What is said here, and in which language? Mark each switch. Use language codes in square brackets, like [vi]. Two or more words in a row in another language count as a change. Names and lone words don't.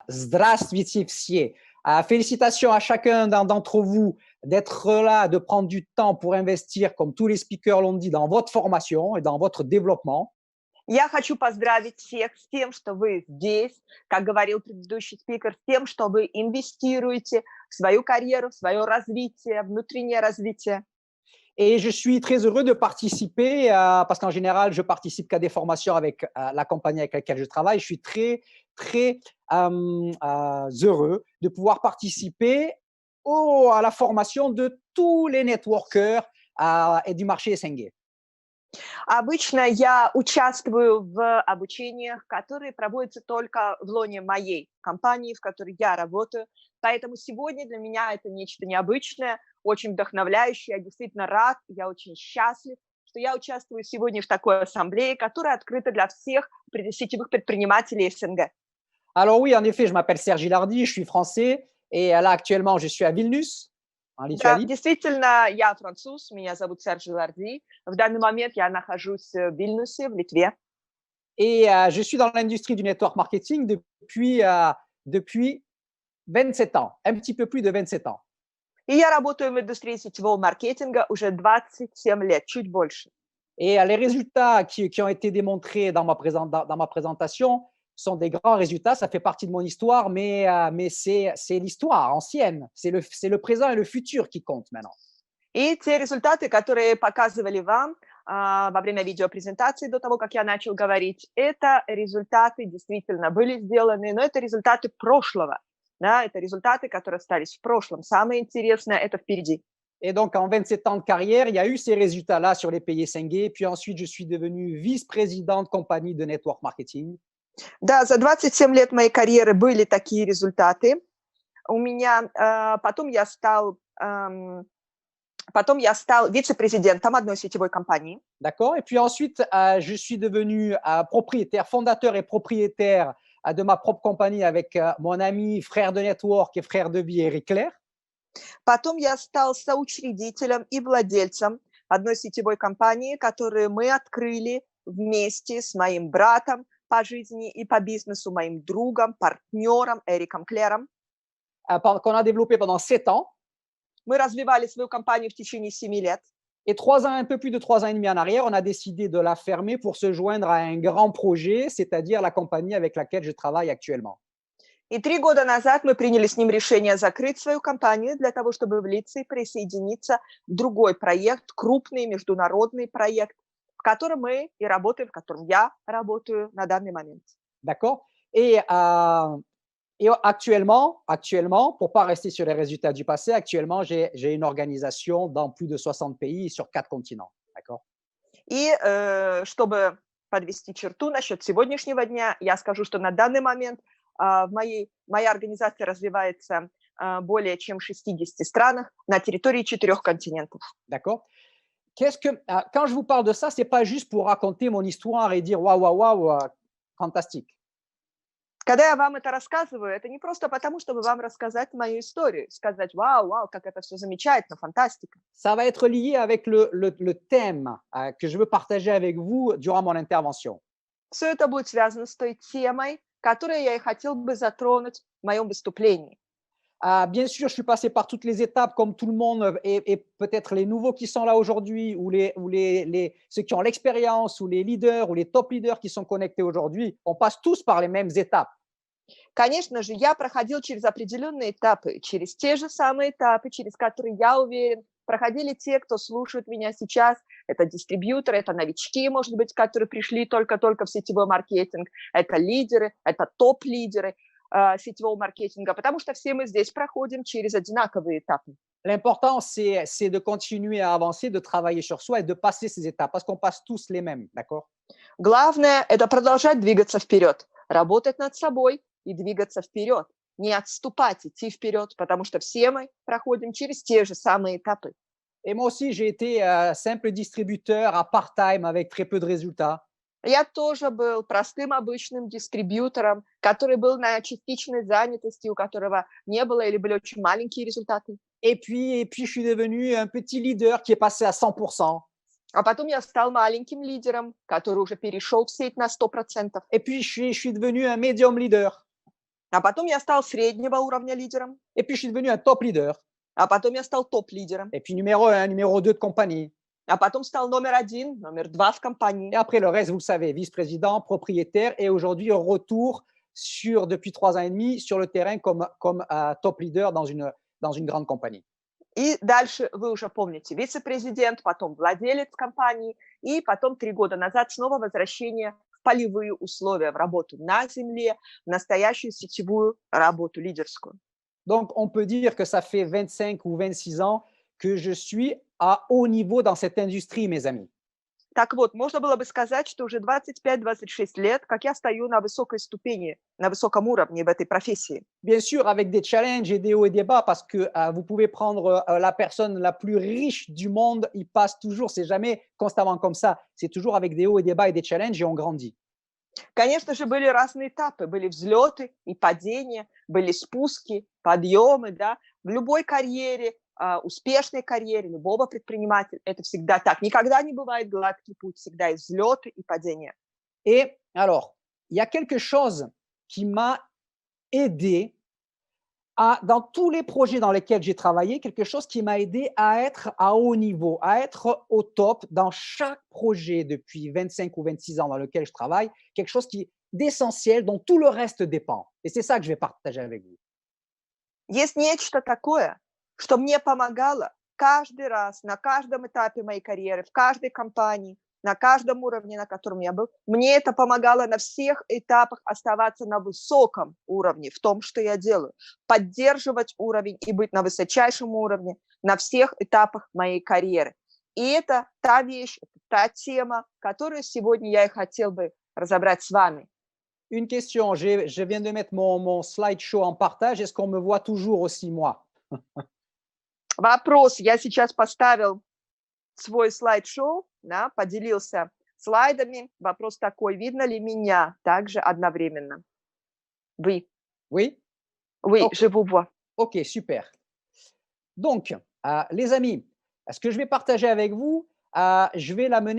[ru] Здравствуйте все. [fr] Félicitations à chacun d'entre vous d'être là, de prendre du temps pour investir, comme tous les speakers l'ont dit, dans votre formation et dans votre développement. [ru] Я хочу поздравить всех с тем, что вы здесь, как говорил предыдущий спикер, с тем, что вы инвестируете в свою карьеру, в свое развитие, внутреннее развитие. [fr] Et je suis très heureux de participer, parce qu'en général, je participe qu'à des formations avec la compagnie avec laquelle je travaille. Je suis très, très heureux de pouvoir participer à la formation de tous les networkers et du marché SNG. [ru] Обычно я участвую в обучениях, которые проводятся только в лоне моей компании, в которой я работаю. Поэтому сегодня для меня это нечто необычное, очень вдохновляющее. Я действительно рад, я очень счастлив, что я участвую сегодня в такой ассамблее, которая открыта для всех сетевых предпринимателей СНГ. [fr] Alors oui, en effet, je m'appelle Serge Gilardi, je suis français et là actuellement je suis à Vilnius, en [ru] Да, [fr] Lituanie. [ru] действительно, я француз, меня зовут Серж Жиларди. В данный момент я нахожусь в Вильнюсе, в Литве. [fr] Et je suis dans l'industrie du [en] network marketing [fr] depuis 27 ans, un petit peu plus de 27 ans. [ru] И я работаю в индустрии сетевого маркетинга уже 27 лет, чуть больше. [fr] Et les résultats qui ont été démontrés dans ma présentation sont des grands résultats. Ça fait partie de mon histoire, mais c'est l'histoire ancienne. C'est le présent et le futur qui comptent maintenant. [ru] И те результаты, которые показывали вам во время видеопрезентации до того, как я начал говорить, это результаты действительно были сделаны, но это результаты прошлого. Да, это результаты, которые остались в прошлом. Самое интересное – это впереди. [fr] Et donc, en 27 ans de carrière, il y a eu ces résultats-là sur les pays SNG. Puis ensuite, je suis devenu vice-président de compagnie de [en] network marketing. [ru] Да, за 27 лет моей карьеры были такие результаты. У меня потом я стал вице-президентом одной сетевой компании. [fr] D'accord. Et puis ensuite, je suis devenu propriétaire, fondateur et propriétaire de ma propre compagnie avec mon ami, frère de network et frère de vie, Eric Claire. [ru] Потом я стал соучредителем и владельцем одной сетевой компании, которую мы открыли вместе с моим братом по жизни и по бизнесу, моим другом, партнером Эриком Клером. [fr] Qu'on a développé pendant 7 ans. [ru] Мы развивали свою компанию в течение 7 лет. [fr] Et 3 ans, un peu plus de 3 ans et demi en arrière, on a décidé de la fermer pour se joindre à un grand projet, c'est-à-dire la compagnie avec laquelle je travaille actuellement. [ru] И 3 года назад мы приняли с ним решение закрыть свою компанию для того, чтобы влиться и присоединиться в другой проект, крупный международный проект, в котором мы и работаем, в котором я работаю на данный момент. [fr] D'accord. Et actuellement, pour ne pas rester sur les résultats du passé, actuellement, j'ai une organisation dans plus de 60 pays sur 4 continents. D'accord. [ru] И чтобы подвести черту насчет сегодняшнего дня, я скажу, что на данный момент моя организация развивается более чем в 60 странах на территории 4 континентов. [fr] D'accord. Quand je vous parle de ça, ce n'est pas juste pour raconter mon histoire et dire waouh, fantastique. [ru] Когда я вам это рассказываю, это не просто потому, чтобы вам рассказать мою историю, сказать вау, как это все замечательно, фантастика. [fr] Ça va être lié avec le thème que je veux partager avec vous durant mon intervention. [ru] Все это будет связано с той темой, которую я и хотел бы затронуть в моем выступлении. [fr] Bien sûr, je suis passé par toutes les étapes comme tout le monde et peut-être les nouveaux qui sont là aujourd'hui ou ceux qui ont l'expérience ou les leaders ou les [en] top leaders [fr] qui sont connectés aujourd'hui, on passe tous par les mêmes étapes. [ru] Конечно же, я проходил через определенные этапы, через те же самые этапы, через которые, я уверен, проходили те, кто слушает меня сейчас. Это дистрибьюторы, это новички, может быть, которые пришли только-только в сетевой маркетинг, это лидеры, это топ-лидеры сетевого маркетинга, потому что все мы здесь проходим через одинаковые этапы. [fr] L'important, c'est de continuer à avancer, de travailler sur soi et de passer ces étapes, parce qu'on passe tous les mêmes, d'accord? [ru] Главное – это продолжать двигаться вперед, работать над собой и двигаться вперед, не отступать, идти вперед, потому что все мы проходим через те же самые этапы. [fr] Et moi aussi, j'ai été simple distributeur à part-time avec très peu de résultats. [ru] Я тоже был простым обычным дистрибьютором, который был на частичной занятости, у которого не было или были очень маленькие результаты. [fr] Et puis, je suis devenu un petit leader qui est passé à 100%. [ru] А потом я стал маленьким лидером, который уже перешел в сеть на 100%. [fr] Et puis, je suis devenu un [en] medium leader. [ru] А потом я стал среднего уровня лидером. [fr] Et puis je suis devenu un [en] top leader. [ru] А потом я стал топ-лидером. [fr] Et puis numéro 1, numéro 2 de compagnie. [ru] А потом стал номер 1, номер 2 в [fr] Et [ru] компании. [fr] après le reste, vous le savez, vice-président, propriétaire et aujourd'hui retour depuis 3 ans et demi sur le terrain comme [en] top leader [fr] dans une grande compagnie. [ru] И дальше вы уже помните, вице-президент, потом владелец компании, и потом 3 года назад снова возвращение в полевые условия, в работу на земле, в настоящую сетевую работу лидерскую. [fr] Donc, on peut dire que ça fait 25 ou 26 ans que je suis à haut niveau dans cette industrie, mes amis. [ru] Так вот, можно было бы сказать, что уже 25-26 лет, как я стою на высокой ступени, на высоком уровне в этой профессии. Bien sûr, avec des challenges et des hauts et des bas, parce que vous pouvez prendre la personne la plus riche du monde, il passe toujours, c'est jamais constamment comme ça, c'est toujours avec des hauts et des bas et des challenges et on grandit. Конечно же, были разные этапы, были взлеты и падения, были спуски, подъемы, да. В любой карьере, успешной карьере любого предпринимателя это всегда так. Никогда не бывает гладкий путь, всегда есть взлеты и падения. [fr] Et alors, il y a quelque chose qui m'a aidé dans tous les projets dans lesquels j'ai travaillé, quelque chose qui m'a aidé à être à haut niveau, à être au top dans chaque projet depuis 25 ou 26 ans dans lequel je travaille, quelque chose d'essentiel dont tout le reste dépend. Et c'est ça que je vais partager avec vous. [ru] Есть нечто такое, что мне помогало каждый раз, на каждом этапе моей карьеры, в каждой компании, на каждом уровне, на котором я был. Мне это помогало на всех этапах оставаться на высоком уровне в том, что я делаю, поддерживать уровень и быть на высочайшем уровне на всех этапах моей карьеры. И это та вещь, та тема, которую сегодня я и хотел бы разобрать с вами. [fr] Une question, je viens de mettre mon slideshow en partage. Est-ce qu'on me voit toujours aussi, moi? [ru] Вопрос. Я сейчас поставил свой слайд-шоу, да, поделился слайдами. Вопрос такой, видно ли меня также одновременно? [fr] Oui. Oui? Oui, Ok. je vous vois. Ok, super. Donc, les amis, ce que je vais partager avec vous, je vais l'amener.